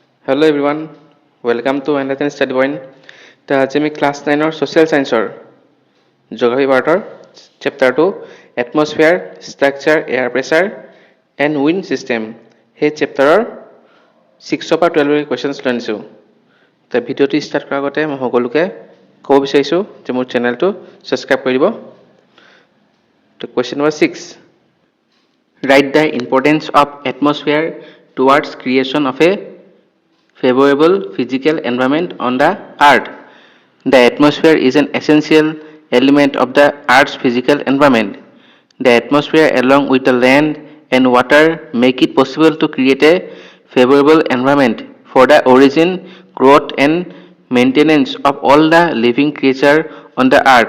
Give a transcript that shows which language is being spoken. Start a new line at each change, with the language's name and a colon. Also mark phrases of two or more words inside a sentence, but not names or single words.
English: Hello everyone, welcome to another study point.
Assamese: আজি আমি
English: ক্লাছ 9 social science geography part chapter 2 atmosphere, structure, air pressure and wind system.
Assamese: সেই chapter 6 পৰা 12 questions লৈ আনিছো। তে ভিডিওটো ষ্টাৰ্ট কৰাৰ আগতে মই সকলোকে ক'ব বিচাৰিছো যে মোৰ চেনেলটো সাবস্ক্ৰাইব কৰি দিব।
English: তো question number 6, write the importance of atmosphere towards creation of a favorable physical environment on the earth. The atmosphere is an essential element of the earth's physical environment. The atmosphere along with the land and water make it possible to create a favorable environment for the origin, growth and maintenance of all the living creatures on the earth.